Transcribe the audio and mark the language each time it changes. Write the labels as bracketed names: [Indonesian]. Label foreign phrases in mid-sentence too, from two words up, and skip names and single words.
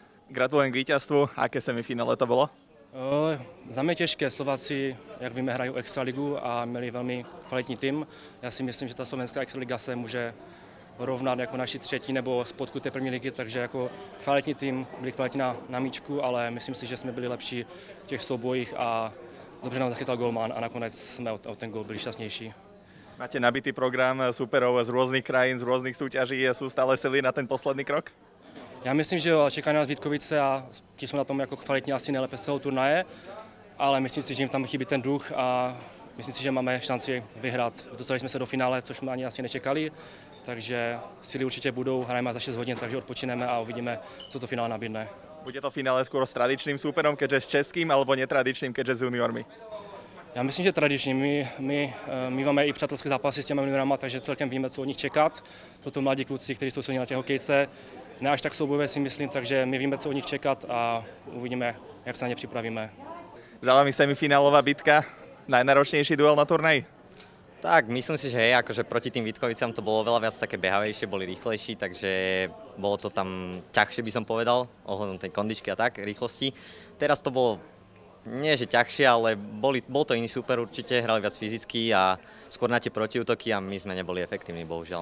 [Slovak] Gratulujem k víťazstvu. Aké semifinále to bolo? [Czech] Za mě těžké. Slováci, jak víme, hrají extraligu a měli velmi kvalitní tým. Já si myslím, že ta slovenská extraliga se může rovnat jako naši třetí nebo spodku té první ligy, takže jako kvalitní tým, byli kvalitní na míčku, ale myslím si, že jsme byli lepší v těch soubojích a dobře nám zachytal golman a nakonec jsme o ten gól byli šťastnější. [Slovak] Máte nabitý program superov z rôznych krajín, z rôznych súťaží a sú stále sily na ten posledný krok? [Czech] Já myslím, že jo, čekají nás Vítkovice a ti jsou na tom jako kvalitně asi nejlépe z celou turnaje, ale myslím si, že jim tam chybí ten duch a myslím si, že máme šanci vyhrát. Dostali jsme se do finále, což jsme ani asi nečekali, takže síly určitě budou, hrajeme za 6 hodin, takže odpočineme a uvidíme, co to finále nabídne. [Slovak] Bude to finále skôr s tradičným súperom, keďže s českým, alebo netradičným, keďže s juniormi? [Czech] Já myslím, že tradičně. My máme i přátelské zápasy s těmi juniorama, takže celkem víme, co od nich čekat. Jsou to mladí kluci, kteří jsou silní na těch hokejce. Ne až tak soubojové si myslím, takže my víme, co od nich čekat a uvidíme, jak se na ně připravíme. [Slovak] Za vami semifinálová bitka, najnáročnejší duel na turnaji? Tak, myslím si, že hej, akože proti tým Vítkovicám to bolo veľa viac také behavejšie, boli rýchlejší, takže bolo to tam ťažšie, by som povedal, ohľadom tej kondičky a tak, rýchlosti. Teraz to bolo nie že ťažšie, ale bol to iný super určite, hrali viac fyzicky a skôr na tie protiútoky a my sme neboli efektívni, bohužiaľ.